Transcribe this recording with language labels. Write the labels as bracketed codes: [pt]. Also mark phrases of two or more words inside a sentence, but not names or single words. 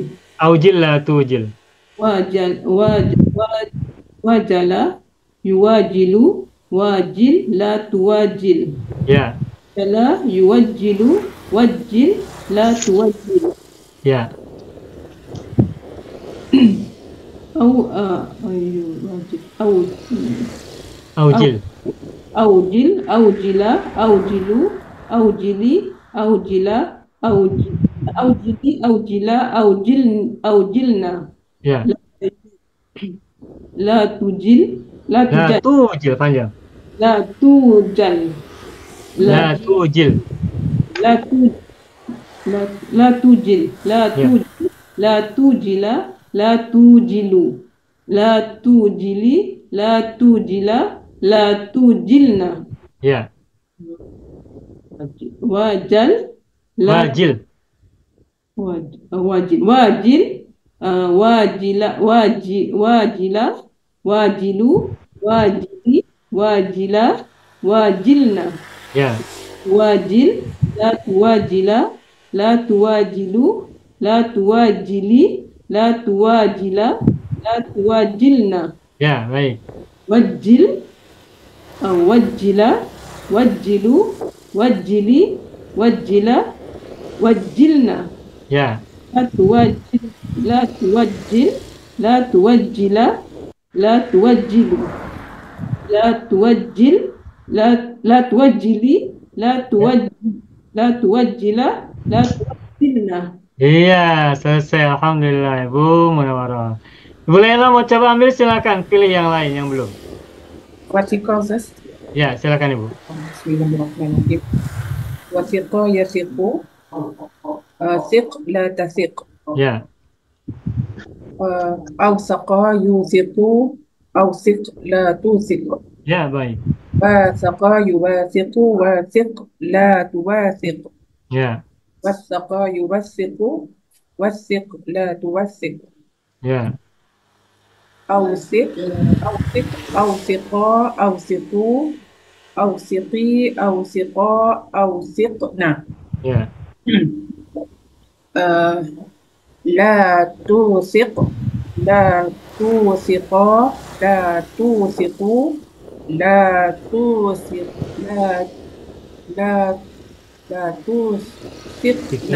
[ar] أوجل لا توجل. واجل يواجل واجل لا تواجل [id] Ya. [ar] جل يواجل واجل لا تواجل [id] Ya. [ar] أو واجل أو Aujil. أوجل، أوجلا، أوجلوا، أوجلي، أوجلا، أوجلي، أوجلا، أوجلن. [id] Ya. [ar] لا توجل، لا La tujal, [id] tujil panjang. [ar] لا توجل, لا توجل. لا تو، لا توجل، لا [id] Ya. [ar] توجل، لا توجلا، لا توجلوا، لا توجلي، لا توجلا، لا توجلن. [id] Ya. [ar] وجل، لا Wajil. واجل، واجلا، واجلا، واجلوا، واجلي، واجلا، واجلن. [id] Ya. [ar] واجل، لا تواجلا، لا تواجلوا، لا تواجلي، لا تواجلا، لا تواجلن. [id] Ya, baik. [ar] واجل، واجلا، واجلوا، واجلي، واجلا، واجلن. [id] Ya. [ar] لا تواجل، لا تواجل، لا تواجلا، لا تواجلوا، لا تواجل، لا تواجلي، لا تواجلا، لا تواجلن. [id] Iya, selesai. Alhamdulillah, Ibu Munawwarah. Ibu Laila mau coba ambil, silakan pilih yang lain yang belum. [ar] واثق، أستاذ. [id] Ya, silakan Ibu. [ar] بسم الله الرحمن الرحيم. وثق يثق. ثق لا تثق. [id] Ya. [ar] أوثق يوثق. أوثق لا توثق. [id] Ya, baik. [ar] واثق يواثق. واثق لا تواثق. [id] Ya. [ar] واثق يواثق. واثق لا تواثق. [id] Ya. [ar] أوثق أوثق أوثقا أوثقوا أوثقي أوثقا أوثقنا. [id] Ya. [ar] لا توثق لا توثقا لا توثقوا لا توثق لا توثقنا.